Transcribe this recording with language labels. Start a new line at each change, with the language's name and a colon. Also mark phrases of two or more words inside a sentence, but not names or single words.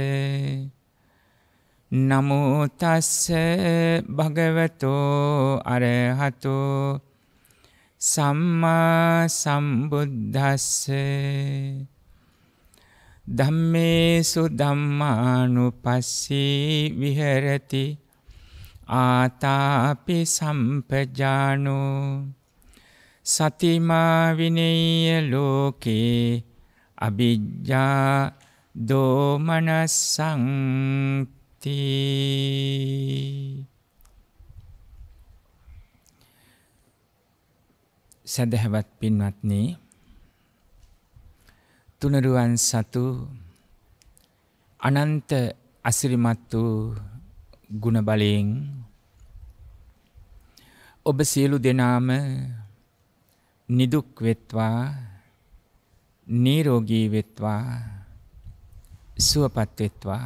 Pali: නමෝ තස්ස භගවතෝ අරහතෝ සම්මා සම්බුද්දස්ස ධම්මේසු ධම්මානුපස්සී විහෙරති ආතාපි සම්පජානෝ සතිමා විනේය ලෝකේ අවිජ්ජා දෝමනස්සංති.
Sinhala: සදහවත් පින්වත්නි, තුනුරුවන් සතු අනන්ත අසිරිමත් වූ ගුණ බලයෙන් ඔබ සියලු දෙනාම නිදුක් වෙත්වා, නිරෝගී වෙත්වා, සුවපත් වෙත්වා.